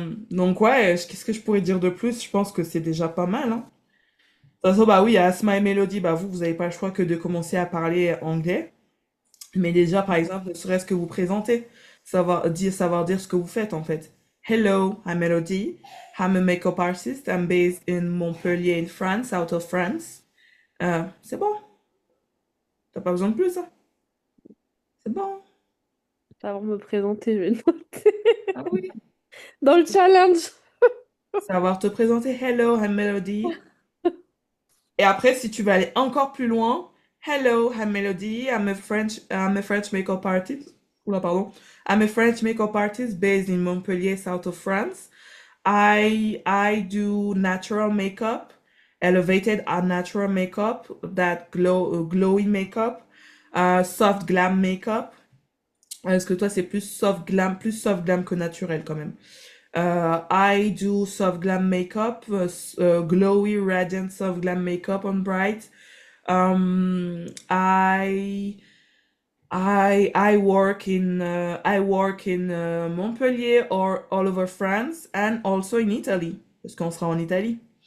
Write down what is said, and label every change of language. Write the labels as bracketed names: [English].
[French] Donc ouais, qu'est-ce que je pourrais dire de plus? Je pense que c'est déjà pas mal, hein. De toute façon, bah oui, à Asma et Melody, bah vous n'avez pas le choix que de commencer à parler anglais. Mais déjà, par exemple, ne serait-ce que vous présenter, savoir dire ce que vous faites en fait. [English] Hello, I'm Melody. I'm a makeup artist. I'm based in Montpellier, in France, out of France. [French] C'est bon. T'as pas besoin de plus, hein. C'est bon. Avant de me présenter, je vais noter Ah oui. dans le challenge. Savoir te présenter. [English] Hello, I'm Melody. [French] Et après, si tu veux aller encore plus loin, [English] Hello, I'm Melody. I'm a French makeup artist. [French] Oula, pardon. [English] I'm a French makeup artist based in Montpellier, south of France. I do natural makeup, elevated and natural makeup, that glowy makeup, soft glam makeup. [French] Est-ce que toi c'est plus soft glam que naturel quand même. [English] I do soft glam makeup, glowy, radiant soft glam makeup on bright. Um, I I work in Montpellier or all over France and also in Italy [French] parce qu'on sera en Italie.